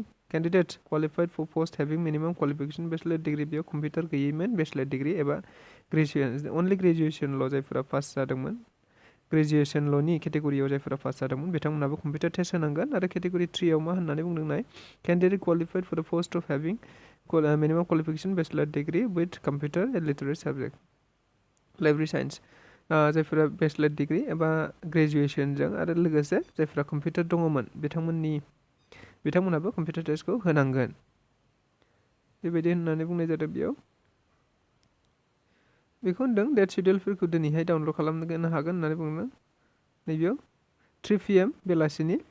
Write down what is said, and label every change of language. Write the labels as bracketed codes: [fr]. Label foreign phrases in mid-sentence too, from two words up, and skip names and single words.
[en] Candidates qualified for post having minimum qualification bachelor degree. [brx] बेयाव कम्पिउटार गैयैमोन, [en] bachelor degree [brx] एबा ग्रेजुएसन, [en] only graduation' [brx] जायफोरा पास जादोंमोन ग्रेजुएसनल'नि केटेगरियाव जायफोरा पास जादोंमोन बिथांमोनाबो कम्पिउटार टेस्ट होनांगोन आरो केटेगरि 3आव मा होननानै बुंदों नाय [en] candidate qualified for the post of having minimum qualification bachelor degree with computer and literary subject library science [brx] जायफोरा [en] bachelor degree [brx] एबा ग्रेजुएसनजों आरो लोगोसे जायफोरा कम्पिउटार दङमोन बिथांमोनाबो कम्पिउटार टेस्टखौ होनांगोन बेबायदि होननानै बुंनाय जादों बेयाव बेखौ होनदों डेट शेड्युलफोरखौ दिनैहाय डाउनलड खालामनो हागोन होननानै बुंदों नैबेयाव 3 PM बेलासिनि